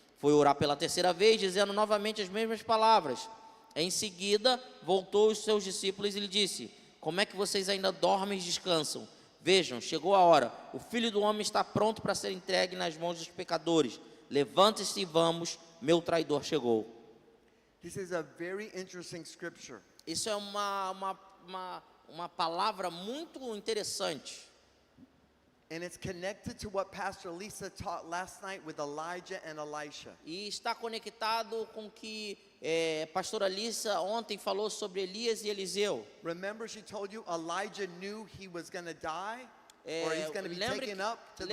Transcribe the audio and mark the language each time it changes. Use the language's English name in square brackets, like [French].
[Portuguese] Foi orar pela terceira vez, dizendo novamente as mesmas palavras. Em seguida, voltou aos seus discípulos e lhe disse: Como é que vocês ainda dormem e descansam? Vejam, chegou a hora, o Filho do Homem está pronto para ser entregue nas mãos dos pecadores. Levante-se e vamos, meu traidor chegou. [English] This is a very interesting scripture. [Portuguese] Isso é uma palavra muito interessante. [English] And it's connected to what Pastor Lisa taught last night with Elijah and Elisha. [Portuguese] E está conectado com o que pastora Alissa ontem falou sobre Elias e Eliseu. [English] Remember she told you Elijah knew he was going to die or he's going to be taken up to the